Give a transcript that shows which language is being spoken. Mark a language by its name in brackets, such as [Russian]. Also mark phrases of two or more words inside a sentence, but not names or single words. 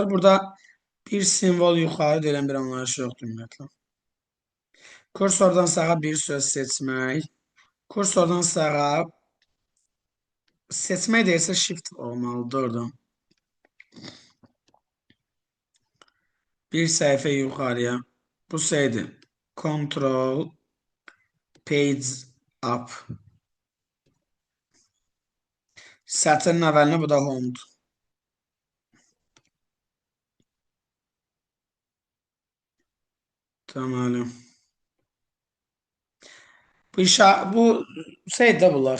[Azerbaijani] Burada bir simvol yuxarı deyilən bir anlayış yoxdur ümumiyyətlə. Kursordan sağa bir söz seçmək. Kursordan sağa seçmək deyilsə shift olmalıdır oradan. Bir səhifə yuxarıya. Bu şeydir. [English] Control page up. [Azerbaijani] Sətrin əvvəlinə bu da home'dur. Deməli. Bu şeydə bunlar.